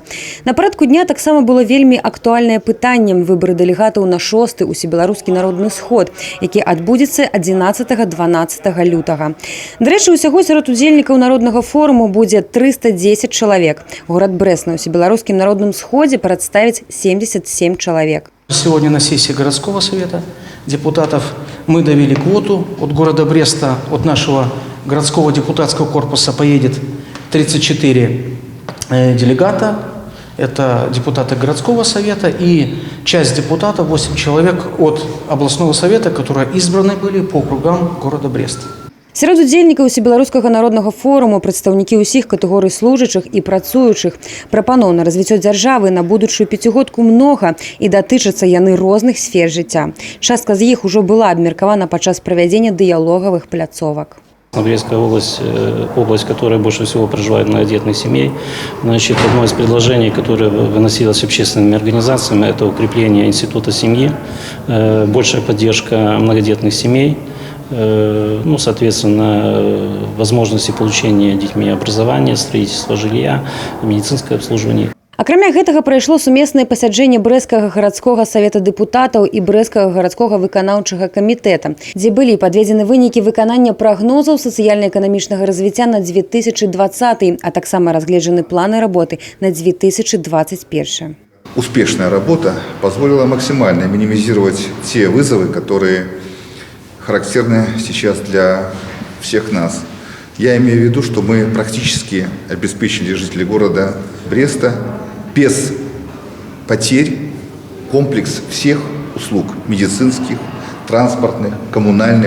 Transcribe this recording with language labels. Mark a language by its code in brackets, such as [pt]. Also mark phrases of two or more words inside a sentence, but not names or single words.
[be] На парадку дня таксама было вельмі актуальнае пытанне – выбары дэлегатаў на 6-й усебеларускі народны сход, які адбудзецца 11-12 лютага. Дарэчы, усяго сярод удзельнікаў народнага форуму будзе 310 чалавек. Горад Брэст на усебеларускім народным сходзе прадставіць 77 чалавек. [ru] Сегодня на сессии городского совета депутатов мы довели квоту. От города Бреста, от нашего городского депутатского корпуса поедет 34 делегата. Это депутаты городского совета и часть депутатов, 8 человек от областного совета, которые избраны были по округам города Бреста. [be] Сярод удзельнікаў усебеларускага народнага форуму прадстаўнікі ўсіх катэгорый служачых і працуючых. Прапаноў на развіццё дзяржавы на будучую пяцігодку многа і датычацца яны розных сфер жыцця. Частка з іх ужо была абмеркавана падчас правядзення дыялогавых пляцовак. [ru] Брестская область, которая больше всего проживает многодетных семей. Значит, одно из предложений, которое выносилось общественными организациями, это укрепление института семьи, большая поддержка многодетных семей, соответственно, возможности получения детьми образования, строительства жилья, медицинское обслуживание. [be] Акрамя гэтага прайшло сумеснае пасяджэнне брэсцкага гарадскога савета дэпутатаў і брэсцкага гарадскога выканаўчага камітэта, дзе былі падведзены вынікі выканання прагнозаў сацыяльна-эканамічнага развіцця на 2020, а таксама разгледжаны планы работы на 2021. [ru] Успешная работа позволила максимально минимизировать те вызовы, которые характерны сейчас для всех нас. Я имею в виду, что мы практически обеспечили жителей города Бреста без потерь комплекс всех услуг медицинских, транспортных, коммунальных.